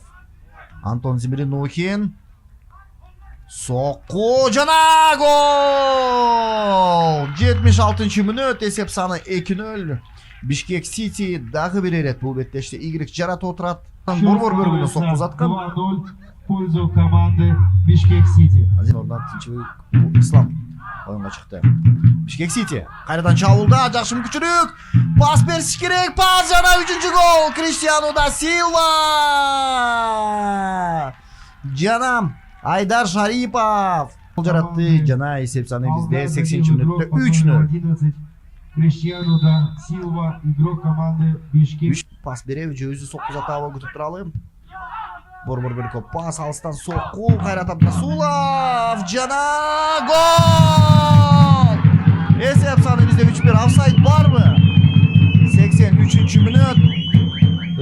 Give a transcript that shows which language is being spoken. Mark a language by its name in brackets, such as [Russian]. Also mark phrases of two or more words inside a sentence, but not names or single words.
[Kyrgyz] Антон Зимринухин. Сокку жана гол! 7 76 мүнөт эсеп саны 2-0. Бишкек Сити дагы бир рет бул беттеште игрек жаратып отурат. Борбор бөлүгүнө сокку узаткан. [Russian] 2-0 в пользу команды Бишкек Сити. [Kyrgyz] Ордон тинчибек Ислам оюнга чыкты. Бишкек Сити кайрадан чабуулда, жакшы мүмкүнчүлүк. Пас бериш керек. Пас жана 3-чү гол Криштиану да Силва. Жана Айдар Шарипов гол жаратты. Жана эсеп саны бизде 80-чы мүнөттө 3-0. Криштиану да Силва, [Russian] игрок команды Бишкек. [Kyrgyz] Пас береби же өзү сокку затабы күтүп туралы. Борбор бөлкө пас алыстан сокку Кайрат Абдасулов жана гол! Эсеп саны бизде 3-1. Офсайд барбы? 83-чү мүнөт.